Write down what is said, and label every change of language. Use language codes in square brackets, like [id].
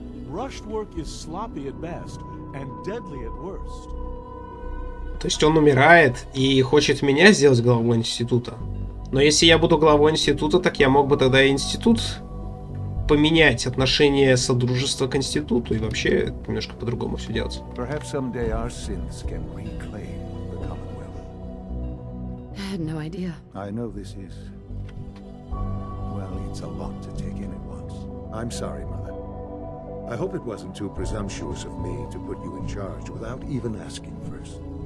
[en] Rushed work is sloppy at best and deadly at worst. [ru] То есть он умирает и хочет меня сделать главой института. Но если я буду главой института, так я мог бы тогда и институт поменять отношение Содружества к институту и вообще немножко по-другому все делать. [en] Perhaps someday our sins can reclaim the Commonwealth. I had no idea. I know this is... well, it's a lot to take in at once. I'm sorry, Mother. I hope it wasn't too presumptuous of me to put you in charge without even asking first.